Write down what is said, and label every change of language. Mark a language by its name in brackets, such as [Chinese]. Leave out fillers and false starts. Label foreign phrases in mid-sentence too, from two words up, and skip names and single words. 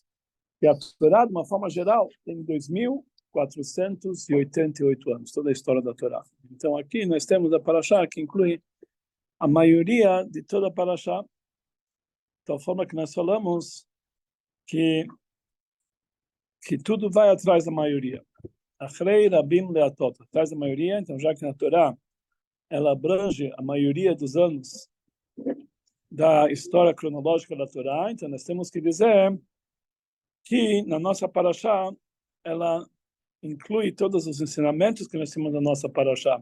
[Portuguese] E a Torá, de uma forma geral, tem 2488 anos, toda a história da Torá. Então, aqui nós temos a parashá que inclui a maioria de toda a parashá, de tal forma que nós falamos que tudo vai atrás da maioria. [Hebrew] אחרי רבים להטות, [Portuguese] atrás da maioria. Então, já que na Torá ela abrange a maioria dos anos da história cronológica da Torá, então nós temos que dizer que na nossa parashá ela inclui todos os ensinamentos que nós temos na nossa parashá.